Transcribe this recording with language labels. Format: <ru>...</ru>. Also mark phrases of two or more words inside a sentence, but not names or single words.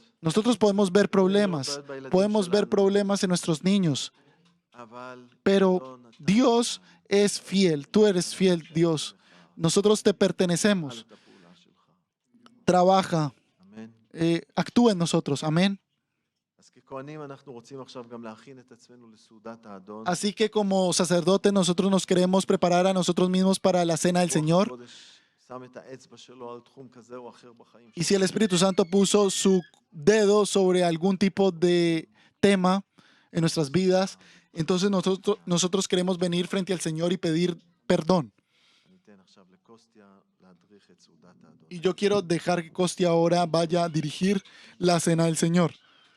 <es>Nosotros podemos ver problemas, podemos ver problemas en nuestros niños,</es> <he>אבל</he> <es>pero</es> <he>לא נתן</he> <es>Dios es fiel, tú eres fiel, Dios. Nosotros te pertenecemos.</es> <he>את הפעולה שלך.</he> <es>Trabaja,</es> <he>אמן.</he> <es>actúa en nosotros. Amén.</es> <he>אז ככהנים אנחנו רוצים עכשיו גם להכין את עצמנו לסעודת האדון.</he> <es>Así que como sacerdote nosotros nos queremos preparar a nosotros mismos para la cena del</es> <he>רוח</he> <es>Señor.</es> <he>הקודש שם את האצבע שלו על תחום כזה או אחר בחיים</he> <es>Y si el Espíritu Santo puso su dedo sobre algún tipo de tema en nuestras vidas, entonces nosotros queremos venir frente al Señor y pedir perdón.</es> <he>אני אתן עכשיו לקוסטיה להדריך את סעודת האדון.</he> <es>Y yo quiero dejar que Costi ahora vaya a dirigir la cena del Señor.</es>